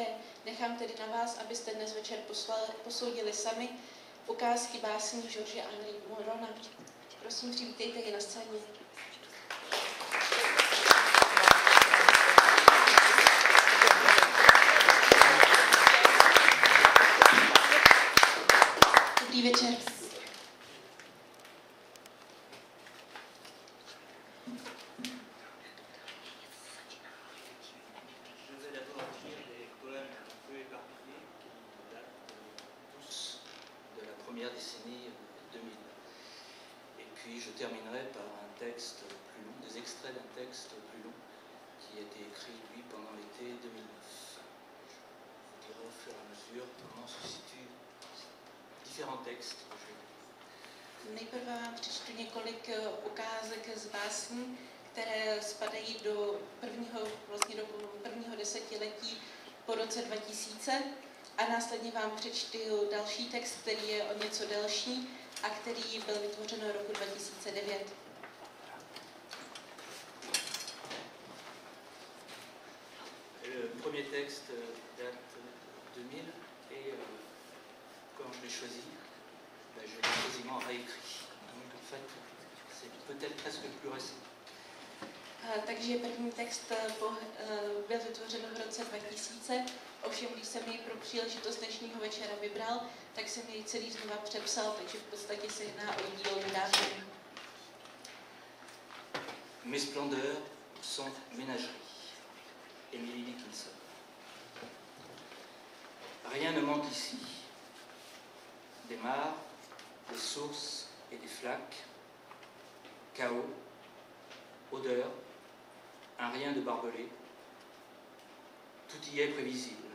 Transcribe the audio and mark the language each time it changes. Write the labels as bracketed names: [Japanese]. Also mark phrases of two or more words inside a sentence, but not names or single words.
[Czech] Nechám tedy na vás, abyste dnes večer posoudili sami ukázky básní Georges-Henri Morina. Prosím, přivítejte je na scéně. Dobrý večer. [French] Décennie 2000. Et puis je terminerai par un texte plus long, des extraits d'un texte plus long qui a été écrit, lui, pendant l'été 2009. Je vous dirai au fur et à mesure comment se situent différents textes que j'ai. [Czech] Nejprve vám přečtu několik ukázek z básní, které spadají do prvního desetiletí po roce 2000. A následně vám přečtu další text, který je o něco delší a který byl vytvořen v roku 2009. [French] Le premier texte date de 2000 et quand je l'ai choisi, je l'ai quasiment réécrit. Donc en fait, c'est peut-être presque plus récent. [Czech] Takže první text byl vytvořen v roce 2000, ovšem když jsem jej pro příležitost dnešního večera vybral, tak jsem jej celý znova přepsal, takže v podstatě se jedná o dílo nedávné. [French] Mes splendeurs sont ménageries. Émilie Dickinson. Rien ne manque ici. Des mares, des sources et des flaques, chaos, odeur, un rien de barbelé, tout y est prévisible.